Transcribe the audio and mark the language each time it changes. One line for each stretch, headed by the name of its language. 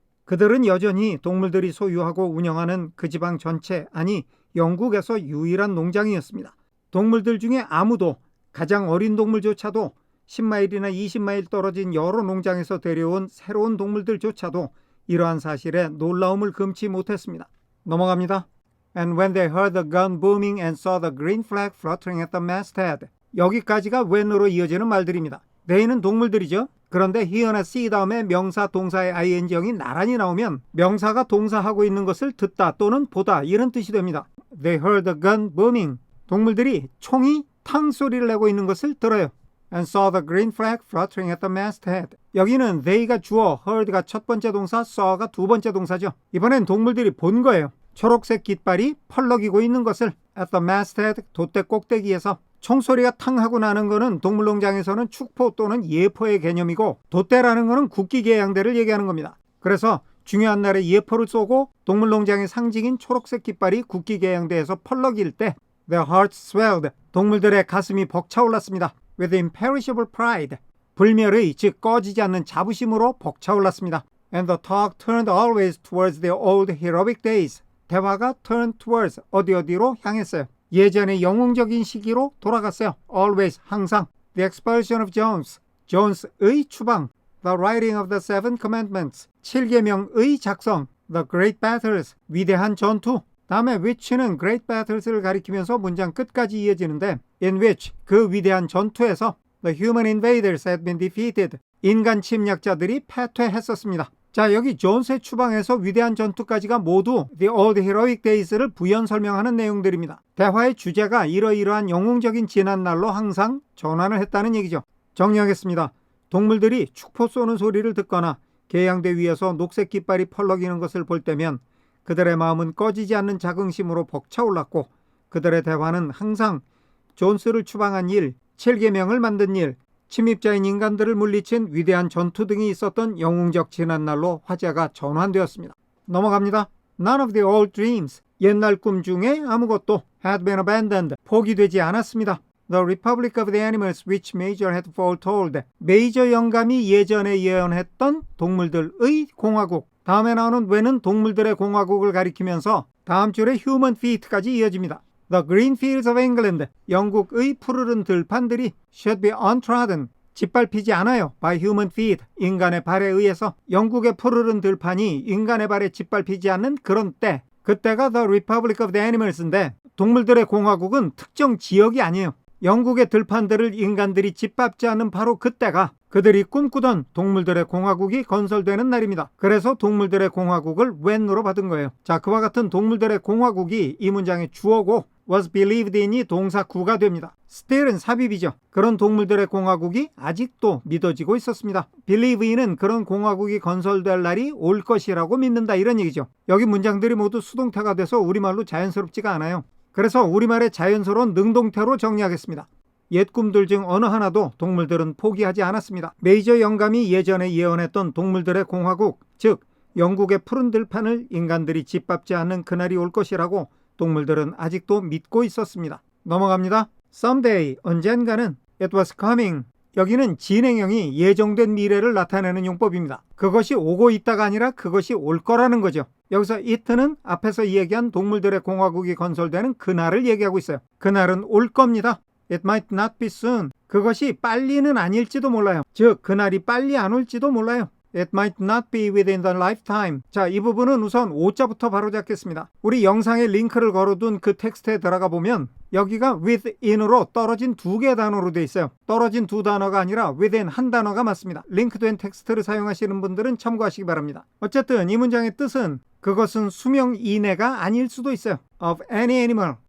Korean: 그들은 여전히 동물들이 소유하고 운영하는 그 지방 전체, 아니 영국에서 유일한 농장이었습니다. 동물들 중에 아무도, 가장 어린 동물조차도 10마일이나 20마일 떨어진 여러 농장에서 데려온 새로운 동물들조차도 이러한 사실에 놀라움을 금치 못했습니다. 넘어갑니다.
English: And when they heard the gun booming and saw the green flag fluttering at the masthead.
Korean: 여기까지가 when으로 이어지는 말들입니다. they는 동물들이죠. 그런데 hear나 see 다음에 명사, 동사의 ing형이 나란히 나오면 명사가 동사하고 있는 것을 듣다 또는 보다 이런 뜻이 됩니다.
English: They heard the gun booming.
Korean: 동물들이 총이 탕 소리를 내고 있는 것을 들어요.
English: And saw the green flag fluttering at the masthead.
Korean: 여기는 they가 주어, heard가 첫 번째 동사, saw가 두 번째 동사죠. 이번엔 동물들이 본 거예요. 초록색 깃발이 펄럭이고 있는 것을
English: at the masthead,
Korean: 돛대 꼭대기에서. 총소리가 탕 하고 나는 거는 동물농장에서는 축포 또는 예포의 개념이고 돛대라는 거는 국기개양대를 얘기하는 겁니다. 그래서 중요한 날에 예포를 쏘고 동물농장의 상징인 초록색 깃발이 국기개양대에서 펄럭일 때
English: their hearts swelled,
Korean: 동물들의 가슴이 벅차올랐습니다.
English: With imperishable pride,
Korean: 불멸의, 즉 꺼지지 않는 자부심으로 벅차올랐습니다.
English: And the talk turned always towards the old heroic days.
Korean: 대화가 turn towards, 어디로 향했어요. 예전의 영웅적인 시기로 돌아갔어요.
English: Always,
Korean: 항상.
English: The expulsion of Jones,
Korean: 존스의 추방.
English: The writing of the seven commandments,
Korean: 7계명의 작성.
English: The great battles,
Korean: 위대한 전투. 다음에 which는 great battles를 가리키면서 문장 끝까지 이어지는데 in which, 그 위대한 전투에서
English: the human invaders had been defeated,
Korean: 인간 침략자들이 패퇴했었습니다. 자, 여기 존스의 추방에서 위대한 전투까지가 모두 the old heroic days를 부연 설명하는 내용들입니다. 대화의 주제가 이러이러한 영웅적인 지난날로 항상 전환을 했다는 얘기죠. 정리하겠습니다. 동물들이 축포 쏘는 소리를 듣거나 계양대 위에서 녹색 깃발이 펄럭이는 것을 볼 때면 그들의 마음은 꺼지지 않는 자긍심으로 벅차올랐고 그들의 대화는 항상 존스를 추방한 일, 7계명을 만든 일, 침입자인 인간들을 물리친 위대한 전투 등이 있었던 영웅적 지난날로 화제가 전환되었습니다. 넘어갑니다.
English: None of the old dreams,
Korean: 옛날 꿈 중에 아무것도
English: had been abandoned,
Korean: 포기되지 않았습니다.
English: The Republic of the Animals which Major had foretold,
Korean: 메이저 영감이 예전에 예언했던 동물들의 공화국. 다음에 나오는 when은 동물들의 공화국을 가리키면서 다음 줄에 human feet까지 이어집니다.
English: The green fields of England,
Korean: 영국의 푸르른 들판들이
English: should be untrodden,
Korean: 짓밟히지 않아요.
English: by human feet,
Korean: 인간의 발에 의해서. 영국의 푸르른 들판이 인간의 발에 짓밟히지 않는 그런 때, 그때가 The Republic of the Animals인데 동물들의 공화국은 특정 지역이 아니에요. 영국의 들판들을 인간들이 짓밟지 않는 바로 그때가 그들이 꿈꾸던 동물들의 공화국이 건설되는 날입니다. 그래서 동물들의 공화국을 when으로 받은 거예요. 자, 그와 같은 동물들의 공화국이 이 문장의 주어고 was believed in이 동사 구가 됩니다. still은 삽입이죠. 그런 동물들의 공화국이 아직도 믿어지고 있었습니다. believe in은 그런 공화국이 건설될 날이 올 것이라고 믿는다 이런 얘기죠. 여기 문장들이 모두 수동태가 돼서 우리말로 자연스럽지가 않아요. 그래서 우리말의 자연스러운 능동태로 정리하겠습니다. 옛 꿈들 중 어느 하나도 동물들은 포기하지 않았습니다. 메이저 영감이 예전에 예언했던 동물들의 공화국, 즉 영국의 푸른 들판을 인간들이 짓밟지 않는 그날이 올 것이라고 동물들은 아직도 믿고 있었습니다. 넘어갑니다.
English: Someday,
Korean: 언젠가는
English: it was coming.
Korean: 여기는 진행형이 예정된 미래를 나타내는 용법입니다. 그것이 오고 있다가 아니라 그것이 올 거라는 거죠. 여기서 it는 앞에서 얘기한 동물들의 공화국이 건설되는 그날을 얘기하고 있어요. 그날은 올 겁니다.
English: It might not be soon.
Korean: 그것이 빨리는 아닐지도 몰라요. 즉, 그날이 빨리 안 올지도 몰라요.
English: It might not be within the lifetime.
Korean: 자, 이 부분은 우선 오자부터 바로 잡겠습니다. 우리 영상에 링크를 걸어둔 그 텍스트에 들어가 보면 여기가 within으로 떨어진 두 개의 단어로 되어 있어요. 떨어진 두 단어가 아니라 within 한 단어가 맞습니다. 링크된 텍스트를 사용하시는 분들은 참고하시기 바랍니다. 어쨌든 이 문장의 뜻은 그것은 수명 이내가 아닐 수도 있어요.
English: Of any animal.